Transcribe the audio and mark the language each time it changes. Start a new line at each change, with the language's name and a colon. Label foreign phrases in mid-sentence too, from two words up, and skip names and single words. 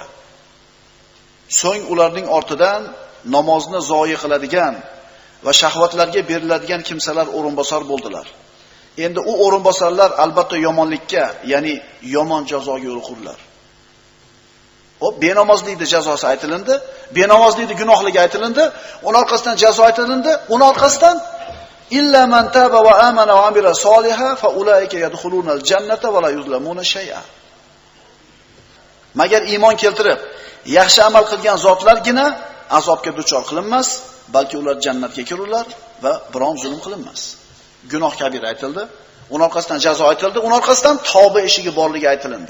Uzbek: So'ng ularning ortidan namozni zoyi qiladigan va shahvatlarga beriladigan kimsalar o'rinbosar bo'ldilar. Endi u o'rinbosarlar albatta yomonlikka, ya'ni yomon jazoga yo'l qurdilar. Benamozlikning jazosi aytilindi, benamozlikning gunohligi aytilindi, uning orqasidan jazo aytilindi, uning orqasidan
Arabic: إلا من تاب وآمن وعمل صالحا فأولئك يدخلون الجنة ولا يظلمون شيئا.
Uzbek: Magar iymon keltirib, yaxshi amal qilgan zotlargina azobga duchor qilinmas, balki ular jannatga kirurlar va biron zulm qilinmas. Gunoh kabira aytildi, uning orqasidan jazo aytildi, uning orqasidan tavba eshigi borligi aytilindi.